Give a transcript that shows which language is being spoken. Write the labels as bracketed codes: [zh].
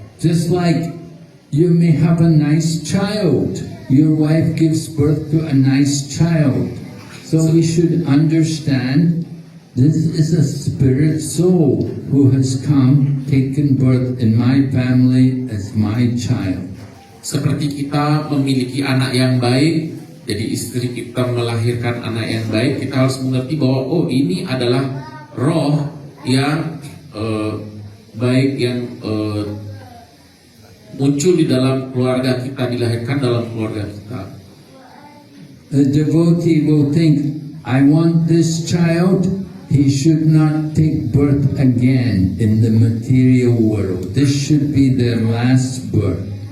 [en] Just like you may have a nice child. Your wife gives birth to a nice child. So we should understand this is a spirit soul who has come, taken birth in my family as my child. [id] Seperti kita memiliki anak yang baik, jadi istri kita melahirkan anak yang baik, kita harus mengerti bahwa oh ini adalah roh yang baik yang muncul di dalam keluarga kita, dilahirkan dalam keluarga kita. [en] A devotee will think, I want this child, he should not take birth again in the material world. This should be their last birth.